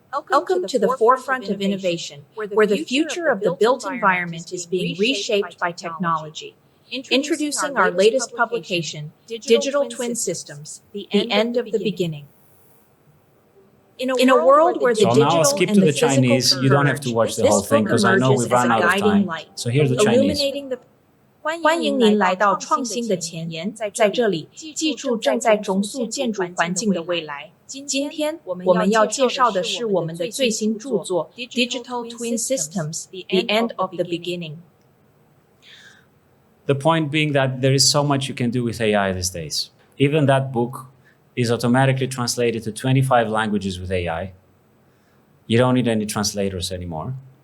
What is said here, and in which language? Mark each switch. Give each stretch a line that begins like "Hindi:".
English: Welcome to the forefront of innovation, where the future of the built environment is being reshaped by technology. Introducing our latest publication, Digital Twin Systems, the End of the Beginning. In a world where the So now digital I'll skip and to the the Chinese. physical You don't have to watch the whole thing because I know we've run out of time. So here's the Chinese.
Chinese: 欢迎您来到创新的前沿，在这里，记住正在重塑建筑环境的未来。今天我们要介绍的是我们的最新著作《Digital Twin Systems: The End of the Beginning》。
English: The point being that there is so much you can do with AI these days. Even that book is automatically translated to 25 languages with AI. You don't need any translators anymore.